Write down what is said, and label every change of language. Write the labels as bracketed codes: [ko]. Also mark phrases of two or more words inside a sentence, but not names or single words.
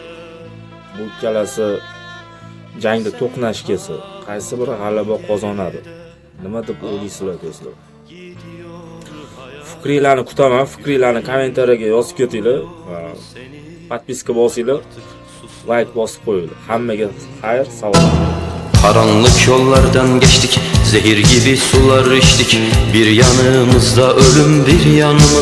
[uz] Bu ikkalasi jangda to'qnash kelsa, qaysi biri g'alaba qozonadi? Nima deb o'ylaysizlar do'stlar? Fikringizni kutaman. Fikringizni kommentariyaga yozib ketinglar. Podpiska bosinglar, like bosib qo'yinglar. Hammaga xayr, salomat. [tr] Karanlık yollardan geçtik, zehir gibi sular içtik. Bir yanımızda ölüm, bir yanımız